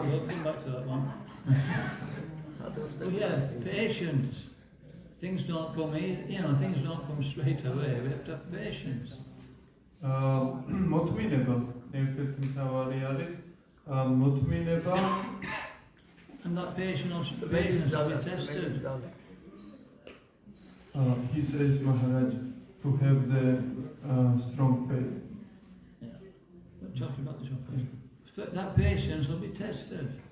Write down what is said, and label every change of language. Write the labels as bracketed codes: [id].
[en] We'll come back to that one. But yeah, patience. Things don't come easy, things don't come straight away. We have to have patience. [ka] მოთმინება ერთ-ერთი მთავარი არის მოთმინება [en] And that patience will be tested. he says Maharaj to have the strong faith. Yeah. We're talking about this one. But that patience will be tested.